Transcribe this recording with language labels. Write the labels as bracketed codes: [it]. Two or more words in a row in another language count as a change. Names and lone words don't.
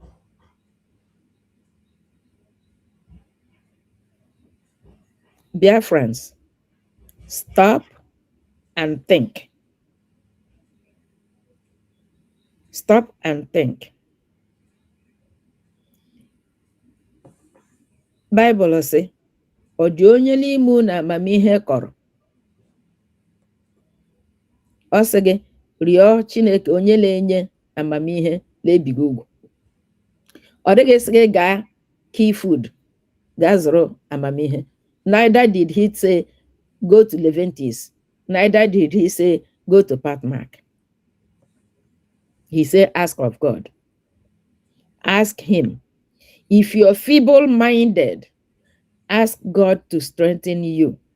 [en] Biafrans, stop and think. Stop and think. Bible say, [ig] "O dị onye n'ime unu amamihe kọrọ." Ọ sị gị, rịọ Chineke onye na-enye amamihe na-ebighị ugwu. Ọ dịghị sị gị gaa key food, gaa zụrụ amamihe. [en] Neither did he say, go to Leventis. Neither did he say, go to Pathmark. He said, ask of God. Ask him. If you're feeble-minded, ask God to strengthen you.